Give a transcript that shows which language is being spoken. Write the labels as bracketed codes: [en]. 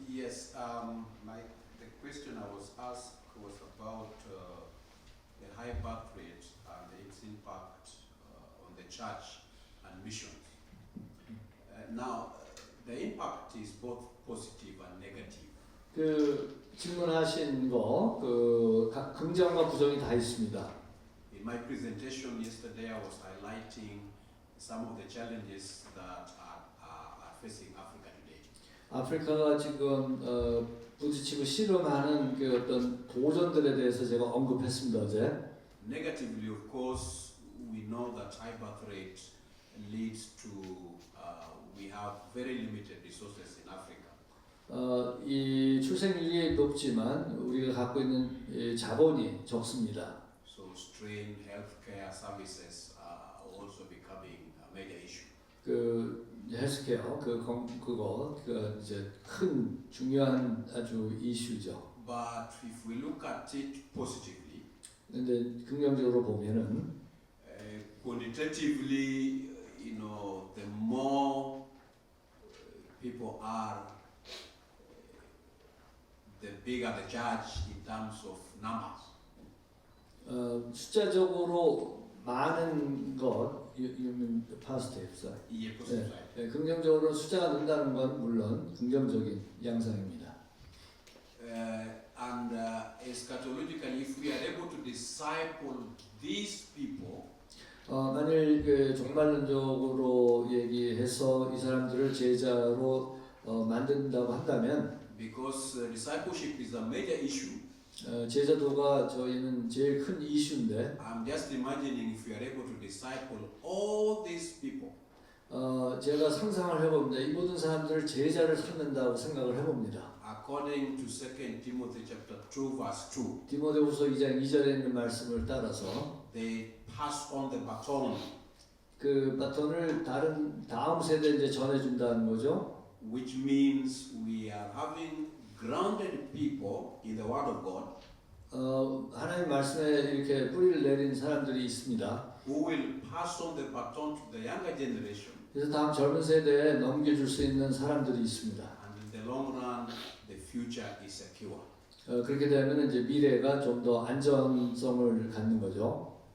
[en] Yes, the question I was asked was about the high birth rate and its impact on the church and missions. Now, the impact is both positive and negative. [ko] 그 질문하신 거, 긍정과 부정이 다 있습니다. [en] In my presentation yesterday, I was highlighting some of the challenges that are facing Africa today. [ko] 아프리카가 지금 부딪히고 씨름하는 그 어떤 도전들에 대해서 제가 언급했습니다 어제. [en] Negatively, of course, we know that high birth rate leads to we have very limited resources in Africa. [ko] 이 출생률이 높지만 우리가 갖고 있는 이 자본이 적습니다. [en] So strained healthcare services are also becoming a major issue. [ko] 그 헬스케어 그거 이제 큰 중요한 아주 이슈죠. [en] But if we look at it positively, [ko] 근데 긍정적으로 보면은 [en] quantitatively, the more people are, the bigger the church in terms of numbers. [ko] 숫자적으로 많은 것, [en] you mean the positive side. Yeah, positive side. [ko] 네, 긍정적으로 숫자가 는다는 건 물론 긍정적인 양상입니다. [en] And eschatologically, if we are able to disciple these people, [ko] 만일 그 종말론적으로 얘기해서 이 사람들을 제자로 만든다고 한다면, [en] because discipleship is a major issue, [ko] 제자도가 저희는 제일 큰 이슈인데, [en] I'm just imagining if we are able to disciple all these people, [ko] 제가 상상을 해봅니다. 이 모든 사람들을 제자를 삼는다고 생각을 해봅니다. [en] according to 2 Timothy chapter 2 verse 2, [ko] 디모데후서 2장 2절에 있는 말씀을 따라서 [en] they pass on the baton, [ko] 그 바톤을 다음 세대에 이제 전해준다는 거죠. [en] which means we are having grounded people in the Word of God [ko] 하나님 말씀에 이렇게 뿌리를 내린 사람들이 있습니다. [en] who will pass on the baton to the younger generation, [ko] 그래서 다음 젊은 세대에 넘겨줄 수 있는 사람들이 있습니다. [en] and in the long run, the future is secure. [ko] 그렇게 되면 이제 미래가 좀 더 안전성을 갖는 거죠.